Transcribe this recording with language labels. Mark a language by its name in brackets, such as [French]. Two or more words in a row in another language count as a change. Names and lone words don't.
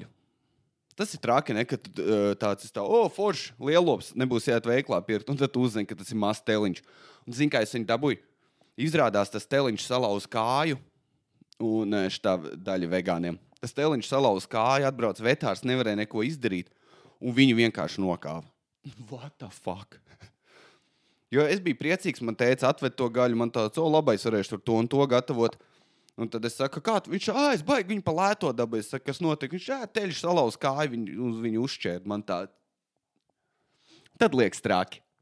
[Latvian] Tas ir traki, ne, kad tāds forši, lielops, nebūs jāiet veiklā pirkt. Un tad tu uzzini, ka tas ir mazs teliņš. Un zini, kā es viņu dabūju? Izrādās, tas teliņš salauz kāju. Un šitā daļa vegāniem. Tas teliņš salauz kāju, atbrauc vetārs, nevarēja neko izdarīt. Un viņu vienkārši nokāva. [English] What the fuck? [Latvian] Jo es biju priecīgs, man teica, atved to gaļu, man tāds, labais varēšu tur to un to gatavot. Un tad es saku, kā tu? Viņš, es baigi viņu pa lēto dabu. Es saku, kas notiek? Viņš, teļš salauz kāju, viņu uzšķērt. Man tā. Tad liekas traki.